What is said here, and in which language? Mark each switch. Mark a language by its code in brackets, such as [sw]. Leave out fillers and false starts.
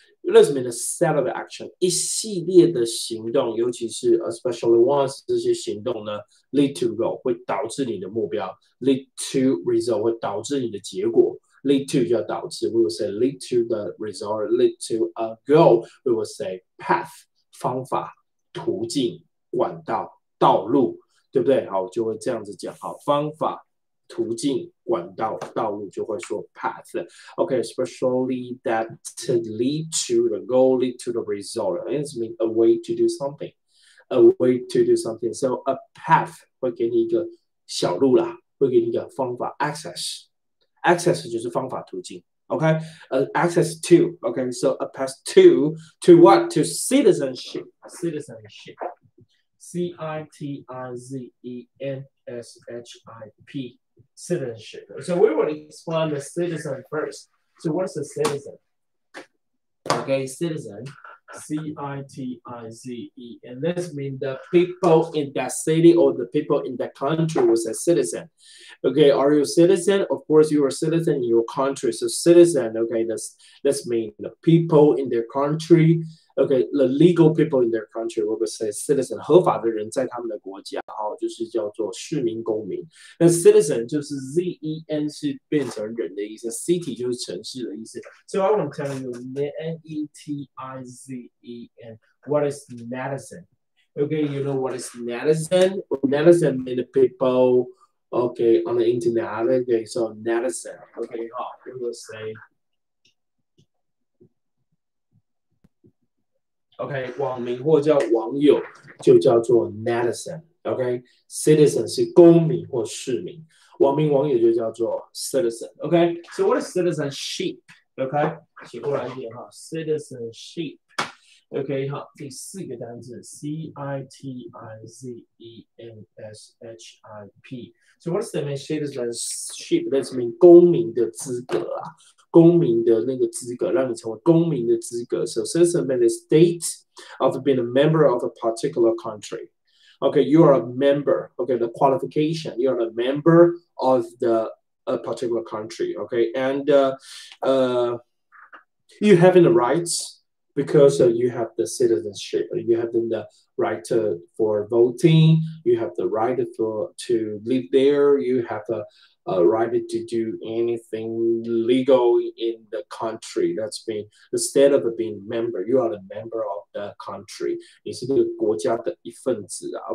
[en] Let's mean a set of action， [zh] 一系列的行动，尤其是 [en] especially once [zh] 这些行动呢 [en] lead to goal [zh] 会导致你的目标 [en] ，lead to result [zh] 会导致你的结果 [en] ，lead to [zh] 就要导致 [en] ，we will say lead to the result, lead to a goal, we will say path [zh] 方法、途径、管道、道路，对不对？好，就会这样子讲，好，方法。途径、管道、道路就会说 path. [en] Okay, especially that to lead to the goal, lead to the result. It means a way to do something. A way to do something. So a path [zh] 会给你一个小路啦，会给你一个方法 access. Access 就是方法途径。 [en] Okay, access to. Okay, so a path to what? To citizenship. Citizenship. CITIZENSHIP. Citizenship. So we will explain the citizen first. So what's a citizen? Okay, citizen, C-I-T-I-Z-E. And this means the people in that city or the people in that country was a citizen. Okay, are you a citizen? Of course, you are a citizen in your country. So citizen, okay, that's mean the people in their country. Okay, the legal people in their country, we would say citizen， [zh] 合法的人在他们的国家，就是叫做市民公民。那 citizen 就是 Z-E-N 是变成人的意思 ，city 就是城市的意思。 [en] So I want to tell you N-E-T-I-Z-E-N. What is netizen? Okay, you know what is netizen? Netizen means the people, okay, on the internet. Okay, so netizen. Okay, we will say. [zh] OK， 网民或叫网友就叫做 netizen。OK，citizen 是公民或市民，网民网友就叫做 citizen。OK， [en] so what is citizenship？ [zh] OK， 写过来一点哈 ，citizenship。OK， 好，第四个单词 CITIZENSHIP。 [en] So what does that mean? Citizenship. That means [zh] 公民的资格啊，公民的那个资格，让你成为公民的资格。 [en] So citizen means the state of being a member of a particular country. Okay, you are a member. Okay, the qualification. You are a member of the a particular country. Okay, and you have the rights. Because you have the citizenship, you have the right for voting, you have the right to live there, you have right to do anything legal in the country. That's mean instead of being member, you are the member of the country. [zh] 你是这个国家的一份子啊。